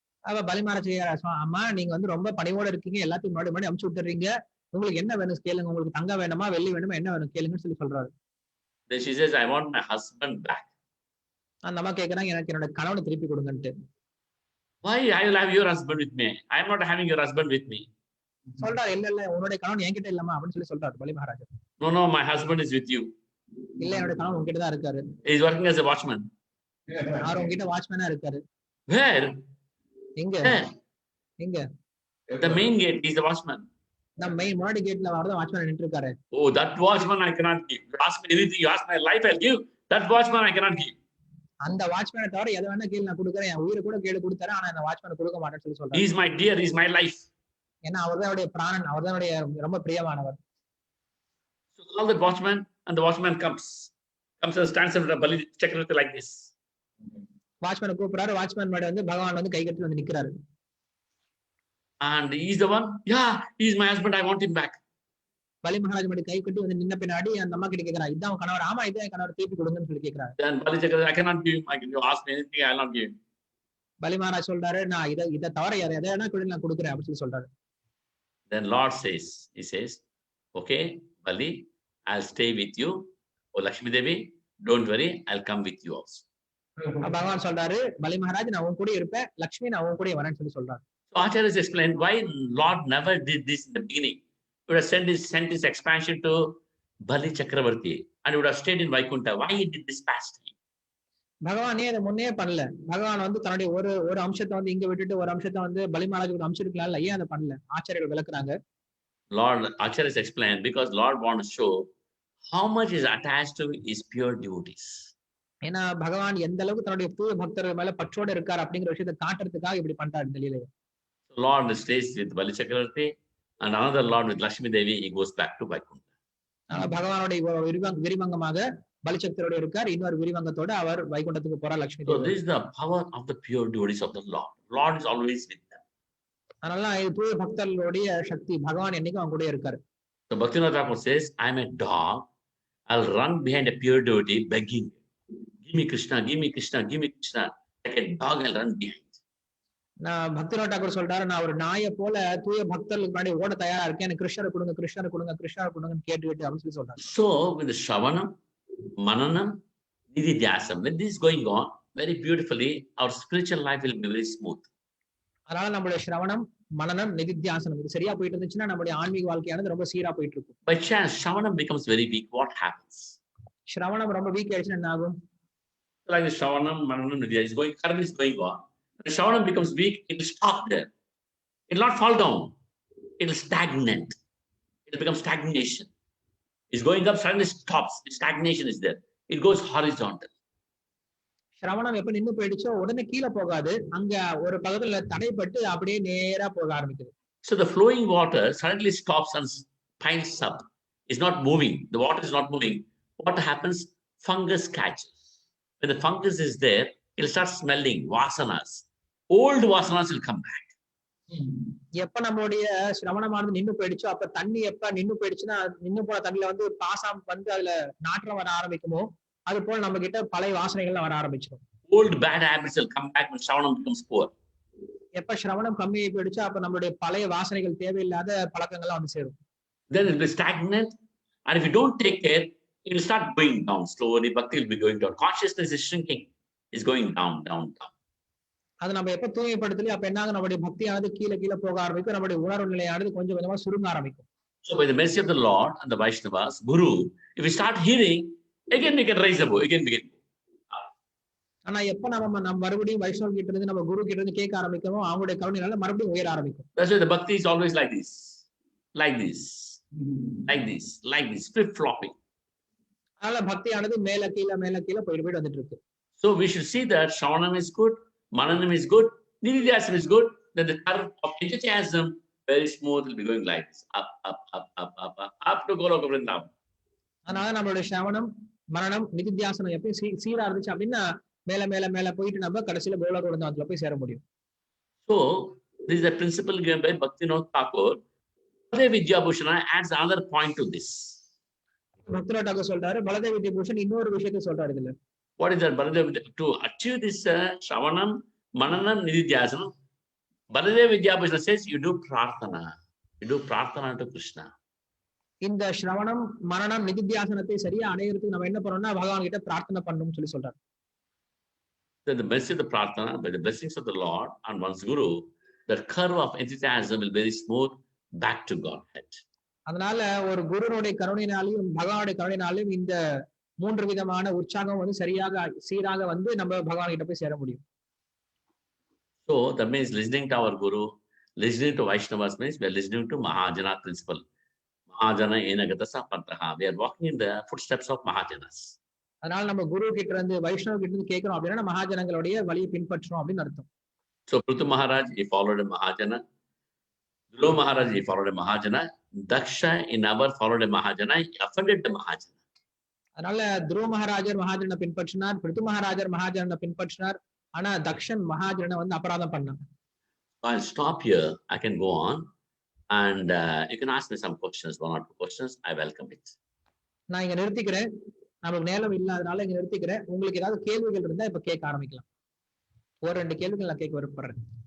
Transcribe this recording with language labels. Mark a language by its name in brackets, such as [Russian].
[Tamil] அவ பலி மகாராஜ், அம்மா நீங்க வந்து ரொம்ப பணிவோட இருக்கீங்க, எல்லாத்தையும் முன்னாடி அமுச்சு விட்டுறீங்க, உங்களுக்கு என்ன வேணும் கேளுங்க, உங்களுக்கு தங்கம் வேணுமா வெள்ளி வேணுமா என்ன வேணும் கேளுங்கன்னு சொல்லி சொல்றாரு. [English] Then she says, I want my husband back. [Tamil] அந்த அம்மா கேக்குறாங்க, எனக்கு என்னோட கணவனை திருப்பி கொடுங்கன்ட்டு. [English] Why I will have your husband with me? I am not having your husband with me. [Tamil] சொல்றாரு, இல்ல உன்னுடைய கணவன் என்கிட்ட இல்லமா அப்படின்னு சொல்லி சொல்றாரு பலி Maharaj. [English] No, my husband is with you. [Tamil] இல்ல என்னோட கணவன் உங்ககிட்ட தான் இருக்காரு. [English] He is working as a watchman. [Tamil] அவர் உங்ககிட்ட வாட்ச்மேனா இருக்காரு. [English] Where? [Tamil] எங்க? [English] The main gate. He is the watchman. The main [Tamil] முன்னாடி கேட்ல வரத வாட்ச்மேன் நின்னுட்டு இருக்காரு. [English] Oh, that watchman I cannot give. You ask me anything, you ask my life, I'll give. That watchman I cannot give. [Tamil] அந்த வாட்ச்மேனை தவிர எதை வேணா கேளு நான் கொடுக்குறேன், என் உயிரை கூட கேளு கொடுத்தறேன், ஆனா அந்த வாட்ச்மேனை கொடுக்க மாட்டேன்னு சொல்லி சொல்றாரு. [English] He is my dear, he is my life. [Tamil] ஏன்னா அவர்தான் என்னுடைய பிராணன், அவர்தான் என்னுடைய ரொம்ப பிரியமானவர். [English] So call the watchman, and the watchman comes and stands in front of Bali Chakravarti like this. [Tamil] வாட்ச்மேனை கூப்பிடுறாரு, வாட்ச்மேன் முன்னாடி வந்து பகவான் வந்து கை கட்டி வந்து நிக்கிறாரு. [English] And he is the one. Yeah, he is my husband. I want him back. [Tamil] பலி மகாராஜ் முன்னாடி கை கட்டி வந்து நின்ன பின்னாடி அந்த அம்மா கிட்ட கேக்குறா, இதான் கணவர். ஆமா, இதான் கணவர், திருப்பி கொடுங்கன்னு சொல்லி கேக்குறாரு. [English] Then Bali Chakravarti, I cannot give him. You ask me anything, I will not give him. [Tamil] பலி மகாராஜ் சொல்றாரு, நான் இதை தவிர எதை வேணா நான் கொடுக்குறேன் அப்படின்னு சொல்லி சொல்றாரு. [English] Then Lord says, he says, okay, Bali, I'll stay with you. Oh, Lakshmi Devi, don't worry, I'll come with you also. [Tamil] பகவான் சொல்றாரு, பலி மகாராஜ் நான் உன் கூட இருப்பேன், லட்சுமி நான் உன் கூட வரேன்னு சொல்லி சொல்றாரு. [English] So Acharyas explained why Lord never did this in the beginning. He would have sent his expansion to Bali Chakravarti and he would have stayed in Vaikunta. Why he did this past? [Tamil] பகவானே அதை முன்னே பண்ணல. பகவான் வந்து தன்னுடைய ஒரு அம்சத்தை வந்து இங்க விட்டுட்டு ஒரு அம்சத்தை வந்து பலி மகாராஜுக்கு அம்சிருக்கலாம்ல, ஏன் அதை பண்ணல? ஆச்சாரியர்கள் விளக்குறாங்க. [English] Lord Acharyas explained because Lord wants to show how much is attached to his pure devotees. [Tamil] ஏன்னா பகவான் எந்த அளவுக்கு தன்னுடைய தூய பக்தர்கள் மேல பற்றோட இருக்கார் அப்படிங்கிற விஷயத்தை காட்டுறதுக்காக இப்படி பண்றாரு இந்த லீலையை. [English] Lord stays with Bali Chakravarti and another Lord with Lakshmi Devi, he goes back to Vaikunta. [Tamil] பகவானுடைய விரிவங்கமாக பலிச்சக்கரோட இருக்கார், இன்னொரு விரிவங்கத்தோட அவர் வைகுண்டத்துக்கு போறார் Lakshmi. [English] So this is the power of the pure devotees of the Lord. Lord is always with them. [Tamil] அதனால தூய பக்தர்களுடைய சக்தி, பகவான் என்னைக்கும் அவங்க கூட இருக்காரு. [English] So Bhaktivinoda Thakur says, I am a dog. I'll run behind a pure devotee begging, give me Krishna, give me Krishna, give me Krishna. Like a dog, I'll run behind. [Tamil] நான் பக்திநாத் தாக்கூர் சொல்றாரு, நான் ஒரு நாயை போல தூய பக்தர்களுக்கு முன்னாடி ஓட தயாரா இருக்கேன், எனக்கு கிருஷ்ணரை கொடுங்க கிருஷ்ணரை கொடுங்க கிருஷ்ணரை கொடுங்கன்னு கேட்டுக்கிட்டு அப்படின்னு சொல்லி சொல்றாரு. [English] So with the Shravanam, Mananam, Nididhyasam, with this going on very beautifully, our spiritual life will be very smooth. [Tamil] அதனால நம்மளுடைய ஸ்ரவணம், மனனம், நிதித்தியாசனம் இது சரியா போயிட்டு இருந்துச்சுன்னா நம்மளுடைய ஆன்மீக வாழ்க்கையானது ரொம்ப சீரா போயிட்டு இருக்கும். [English] By chance, Shravanam becomes very weak. What happens? [Tamil] சிரவணம் ரொம்ப வீக் ஆயிடுச்சுன்னா என்ன ஆகும்? [English] Like the Shravanam, Mananam, Nidya is going, current is going on. When the Shravanam becomes weak, it will stop there. It will not fall down. It will stagnate. It will become stagnation. It's going up, suddenly stops. Stagnation is there. It goes horizontal. [Tamil] சிரவணம் எப்ப நின்னு போயிடுச்சோ உடனே கீழே போகாது, அங்க ஒரு பக்கத்துல தடைப்பட்டு அப்படியே நேரா போக ஆரம்பிக்குது. [English] So the flowing water suddenly stops and piles up. It's not moving. The water is not moving. What happens? Fungus catches. When the fungus is there, it'll start smelling vasanas. Old vasanas will come back. [Tamil] எப்ப நம்மளுடைய சிரவணமானது நின்னு போயிடுச்சோ அப்ப தண்ணி எப்ப நின்னு போயிடுச்சுன்னா நின்னு போன தண்ணியில வந்து பாசம் வந்து அதுல நாற்றம் வர ஆரம்பிக்குமோ அது போல நம்ம கிட்ட பழைய வாசனைகள்லாம் வர ஆரம்பிச்சிடும். [English] Old bad habits will come back when Shravanam becomes poor. [Tamil] எப்ப சிரவணம் கம்மியாகி போயிடுச்சோ அப்ப நம்மளுடைய பழைய வாசனைகள் தேவையில்லாத பழக்கங்கள்லாம் வந்து சேரும். [English] Then it will be stagnant, and if you don't take care, it will start going down slowly. Bhakti will be going down. Consciousness is shrinking. It's going down, down, down. [Tamil] அது நம்ம எப்ப தூய்மைப்படுத்தலையோ அப்ப என்னாகும், நம்மளுடைய பக்தியானது கீழே கீழே போக ஆரம்பிக்கும், நம்மளுடைய உணர்வு நிலையானது கொஞ்சம் கொஞ்சமா சுருங்க ஆரம்பிக்கும். [English] So by the mercy of the Lord and the Vaishnavas, Guru, if we start hearing, again we can raise above, again we can. [Tamil] ஆனா எப்ப நம்ம மறுபடியும் வைஷ்ணவ கிட்ட இருந்து நம்ம குரு கிட்ட இருந்து கேட்க ஆரம்பிக்கிறோம், அவங்களுடைய கருணையால மறுபடியும் உயர ஆரம்பிக்கும். [English] That's why the bhakti is always like this, like this, like this, like this, flip-flopping. [Tamil] அதனால பக்தியானது மேல கீழே போயிட்டு வந்துட்டு இருக்கு. [English] So we should see that Shravanam is good, Mananam is good, Nididhyasana is good, then the curve of enthusiasm very smooth will be going like this, up, up, up, up, up, up, up to Goloka Vrindavan. [Tamil] அதனால நம்மளுடைய சிரவணம் மரணம் நிதித்தியாசனம் எப்பயும் சீரா இருந்துச்சு அப்படின்னா மேல மேல மேல போயிட்டு நம்ம கடைசியில கோலோக விருந்தாவனத்துல போய் சேர முடியும். [English] So this is a principle given by Bhaktivinoda Thakur. Baladev Vidyabhushana adds another point to this. [Tamil] Bhaktivedanta Thakur சொல்றாரு, பலதேவ வித்யாபூஷன் இன்னொரு விஷயத்தை சொல்றாரு இதுல. [English] What is that? Baladev, to achieve this Shravanam, Mananam, Nididhyasana, Baladev Vidyabhushana says you do prarthana. You do prarthana to Krishna. [Tamil] இந்த ஸ்ரவணம் மரணம் நிதித்தியாசனத்தை சரியா அடையிறதுக்கு நம்ம என்ன பண்ணோம்னா பகவான் கிட்ட பிரார்த்தனை பண்ணணும்னு சொல்லி சொல்றாரு. [English] Then the mercy of the prarthana, by the blessings of the Lord and one's Guru, the curve of enthusiasm will be very smooth back to Godhead. [Tamil] அதனால ஒரு குருனுடைய கருணையினாலையும் பகவானுடைய கருணையினாலையும் இந்த மூன்று விதமான உற்சாகம் வந்து சரியாக சீராக வந்து நம்ம பகவான் கிட்ட போய் சேர முடியும். [English] So that means listening to our Guru, listening to Vaishnavas means we are listening to Mahajana principle. [Sanskrit] Mahajana enagata sapantaha. [English] We are walking in the footsteps of Mahajanas. [Tamil] அதனால நம்ம குரு கிட்ட இருந்து வைஷ்ணவ கிட்ட இருந்து கேட்கிறோம் அப்படின்னா மகாஜனங்களுடைய வழியை பின்பற்றோம் அப்படின்னு அர்த்தம். [English] So Prithu Maharaj, he followed a Mahajana. Dhruva Maharaj, he followed a Mahajana. Daksha, in our followed a Mahajana. He offended the Mahajana. [Tamil] அதனால துருவ மகாராஜர் மகாஜனை பின்பற்றினார், பிருத்து மகாராஜர் மகாஜனை பின்பற்றினார். ஆனா தக்ஷன் மகாஜனை வந்து அபராதம் பண்ணான். [English] I'll stop here. I can go on, and you can ask me some questions, one or two questions. I welcome it. [Tamil] நான் இங்க நிறுத்திக்கிறேன். நமக்கு நேரம் இல்லாதனால இங்க நிறுத்திக்கிறேன். உங்களுக்கு ஏதாவது கேள்விகள் இருந்தா இப்ப கேட்க ஆரம்பிக்கலாம். ஒரு 2 கேள்விகள் நான் கேட்க விருப்பப்படுறேன்.